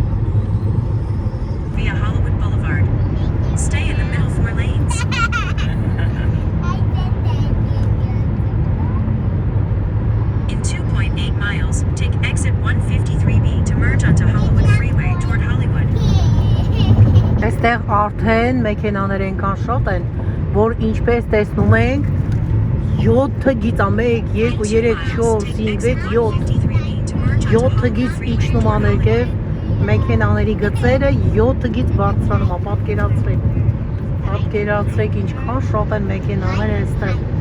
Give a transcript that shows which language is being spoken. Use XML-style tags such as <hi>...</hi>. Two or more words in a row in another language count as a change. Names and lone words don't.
<en>Via Hollywood Boulevard. Stay in the middle 4 lanes. In 2.8 miles, take exit 153B to merge onto Hollywood Freeway toward Hollywood.</en> <hy>Այստեղ արդեն մեքենաներ ենքան շատ են, որ ինչպես տեսնում ենք 7 գիծ է 1, 2, 3, 4, 5, 6, 7 գիծ իջնում աներկև մեքենաների գծերը 7 գիծ բարձրանում է, պատկերացրեք ինչքան շատ են մեքենաներ այստեղ,</hy>